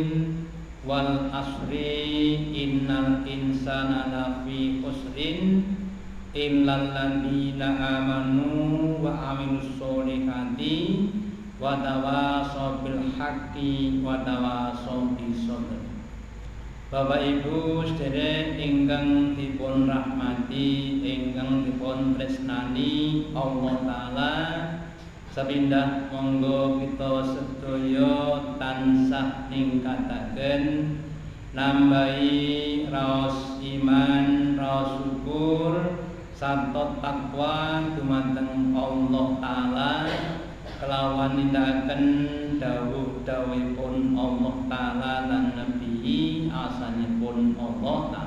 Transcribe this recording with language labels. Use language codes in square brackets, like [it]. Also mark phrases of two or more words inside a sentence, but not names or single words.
[ar] والعصر إن الإنسان لفي خسر إلا الذين آمنوا وعملوا الصالحات وتواصوا بالحق وتواصوا بالصبر. [jv] Bapak Ibu sedherek ingkang dipun rahmati, ingkang dipun tresnani Allah taala, sepindah monggo kita sedaya tansah ningkataken nambahi raos iman, raos syukur sarta takwa dumateng Allah taala kelawan nindakaken dawuh-dawuhipun Allah taala lan nabi asanipun Allah taala.